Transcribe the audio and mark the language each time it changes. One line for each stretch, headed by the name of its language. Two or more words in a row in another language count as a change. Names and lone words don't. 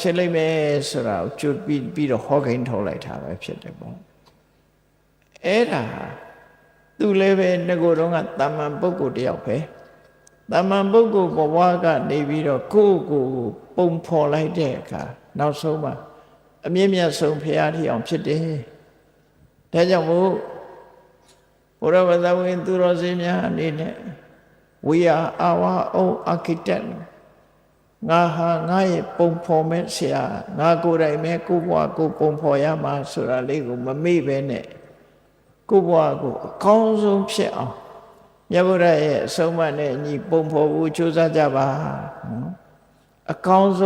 Burmese: ဖြစ်လိမ့်မယ်ဆိုတာကိုကြွပြီးတော့ဟောကိန်းထုတ်လိုက်တာပဲဖြစ်တယ်ပေါ့အဲ့ဒါသူလည်းပဲငကိုယ်တော့ကတာမန်ပုဂ္ဂိုလ်တယောက်ပဲတာမန်ပုဂ္ဂိုလ်ဘဝကနေပြီးတော့ကိုယ့်ကိုယ်ပုံဖော်လိုက်တဲ့အခါနောက်ဆုံးမှာအမြင့်မြတ်ဆုံးဘုရားထီအောင်ဖြစ်တယ်ဒါကြောင့်မို့ဘုရားဝတ္တဝင်သူတော်စင်များအနေနဲ့
English: we are our own architect
Burmese: ငါဟာငါရဲ့ပုံဖော်မဲ့ဆရာငါကိုယ်တိုင်ပဲကိုယ့်ဘဝကိုပုံဖော်ရမှာဆိုတာလေးကိုမမေ့ပဲနဲ့ကိုယ့်ဘဝ ကိုအကောင်းဆုံးဖြစ်အောင်မြတ်ဗုဒ္ဓရဲ့အဆုံးအမနဲ့ညီပုံဖော်ဖို့ကြိုးစားကြပါနော်အကောင်း